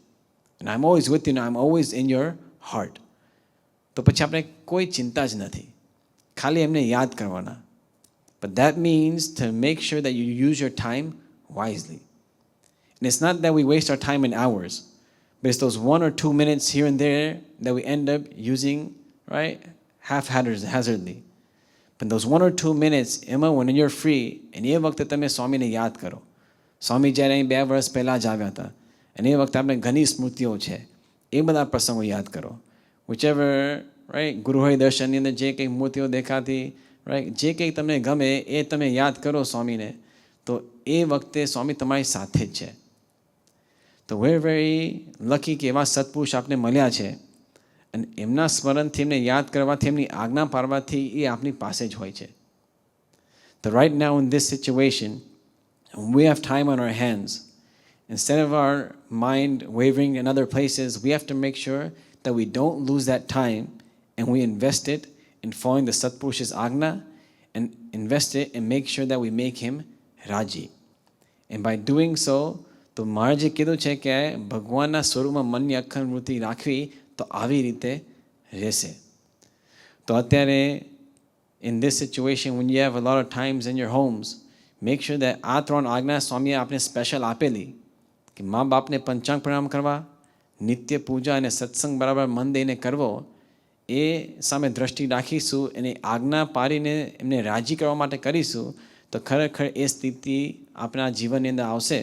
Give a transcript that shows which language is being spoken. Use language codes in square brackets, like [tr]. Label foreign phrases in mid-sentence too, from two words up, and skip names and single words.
[en] And I'm always with you, and I'm always in your heart. [gu] તો પછી આપણે કોઈ ચિંતા જ નથી, ખાલી એમને યાદ કરવાના. [en] But that means to make sure that you use your time wisely. And it's not that we waste our time in hours, but it's those 1 or 2 minutes here and there that we end up using, right, haphazardly. But those 1 or 2 minutes, એમાં when you're free, and [gu] એ વખતે તમે સ્વામીને યાદ કરો. સ્વામી જ્યારે અહીં 2 વર્ષ પહેલાં જ આવ્યા હતા અને એ વખતે આપણે ઘણી સ્મૃતિઓ છે, એ બધા પ્રસંગો યાદ કરો. [en] whichever, right, [gu] ગુરુહરિ દર્શનની અંદર જે કંઈ મૂર્તિઓ દેખાતી, right, જે કંઈ તમને ગમે એ તમે યાદ કરો સ્વામીને, તો એ વખતે સ્વામી તમારી સાથે જ છે. તો [en] we're very lucky [gu] કે એવા સત્પુરુષ આપણે મળ્યા છે અને એમના સ્મરણથી એમને યાદ કરવાથી, એમની આજ્ઞા પાડવાથી એ આપણી પાસે જ હોય છે. [en] So right now in this situation, when we have time on our hands, instead of our mind wavering in other places, we have to make sure that we don't lose that time and we invest it in following the Satpurush's Agna and invest it and make sure that we make him Raji. And by doing so, [gu] તો મહારાજે કીધું છે કે ભગવાનના સ્વરૂપમાં મનની અખંડ વૃત્તિ રાખવી તો આવી રીતે રહેશે. તો અત્યારે [en] in this situation, when you have a lot of times in your homes, make sure that [gu] આ 3 આજ્ઞા સ્વામીએ આપણે સ્પેશિયલ આપેલી કે મા બાપને પંચાંગ પ્રણામ કરવા, નિત્ય પૂજા અને સત્સંગ બરાબર મન દઈને કરવો, એ સામે દ્રષ્ટિ રાખીશું અને આજ્ઞા પાડીને એમને રાજી કરવા માટે કરીશું તો ખરેખર એ સ્થિતિ આપણા જીવનની અંદર આવશે.